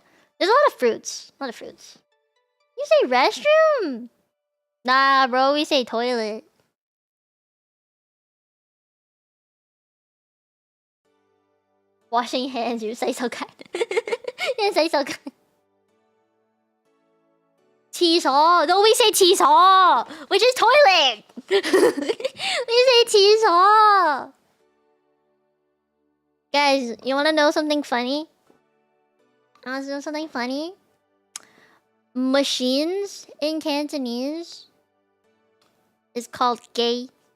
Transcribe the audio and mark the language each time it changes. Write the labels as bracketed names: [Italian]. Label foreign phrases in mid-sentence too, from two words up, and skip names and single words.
[English] There's a lot of fruits. A lot of fruits. You say restroom? Nah, bro, we say toilet. Washing hands, you say so kind. You say so kind. 厕所. No, we say 厕所, which is toilet. We say 厕所. Guys, you wanna know something funny? Machines in Cantonese is called gay.